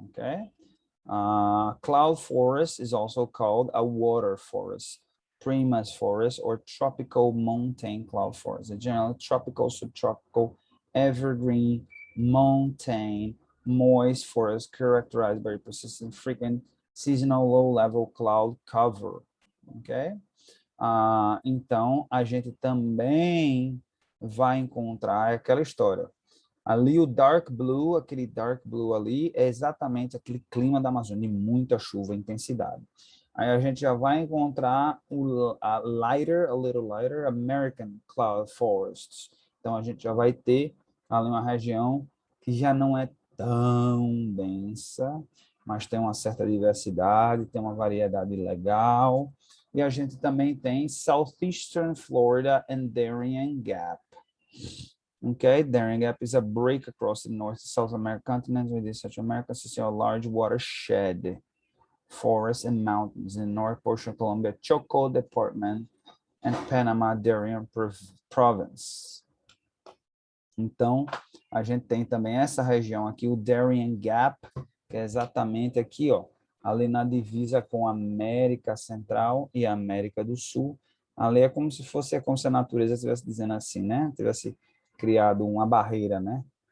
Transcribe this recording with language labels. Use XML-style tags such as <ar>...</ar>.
<en>Okay, cloud forest is also called a water forest, primus forest, or tropical montane cloud forest. A general tropical, subtropical, evergreen, montane, moist forest characterized by persistent, frequent, seasonal, low-level cloud cover. Okay.</en> <pt>Então, a gente também vai encontrar aquela história. Ali o</pt> <en>dark blue,</en> <pt>aquele dark blue ali, é exatamente aquele clima da Amazônia, de muita chuva, intensidade. Aí a gente já vai encontrar</pt> <en>a little lighter American cloud forests.</en> <pt>Então a gente já vai ter ali uma região que já não é tão densa, mas tem uma certa diversidade, tem uma variedade legal. E a gente também tem Southeastern Florida and Darien Gap.</pt> <en>Okay, Darien Gap is a break across the North South American continent within Central America, consisting of a large watershed, forests and mountains in the north portion of Colombia, Choco Department, and Panama Darien Province.</en> <pt>Então, a gente tem também essa região aqui, o Darien Gap, que é exatamente aqui, ó, ali na divisa com a América Central e a América do Sul. Ali é como se fosse, como se a natureza estivesse dizendo assim, né? Tivesse criado uma barreira, né?</pt>